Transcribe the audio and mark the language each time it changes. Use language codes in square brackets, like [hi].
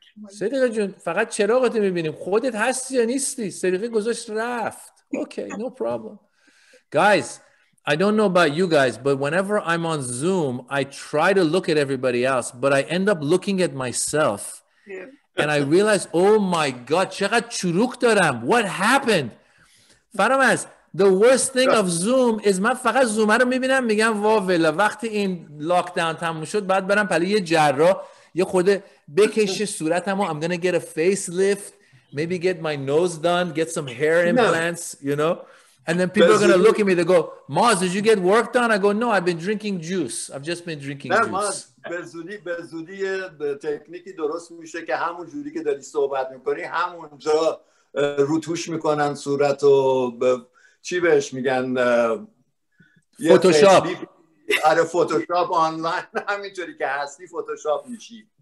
[fa] صدیقه جون فقط چراغتو میبینیم. خودت هستی یا نیستی؟ صدیقه گذاشت رفت. [en] Okay, no problem. Guys, I don't know about you guys, but whenever I'm on Zoom, I try to look at everybody else, but I end up looking at myself. Yeah. And I realize, oh my God, چقدر چروک دارم. What happened? [fa] فرامز, the worst thing of Zoom is من فقط زوم رو میبینم میگم واویلا وقتی این لاکداون تموم شد بعد برم پلی یه جراح یه خود بکشه صورتمو. [en] I'm gonna get a facelift, maybe get my nose done, get some hair implants, you know? And then people are going to look at me, they go, Maz, did you get work done? I go, no, I've been drinking juice. I've just been drinking juice. [fa] به زودی تکنیکی درست میشه که همون جوری که داری صحبت میکنی همونجا روتوش میکنن صورتو چی بهش میگن فوتوشاپ. آره فوتوشاپ آنلاین همینجوری که هستی فوتوشاپ میشی.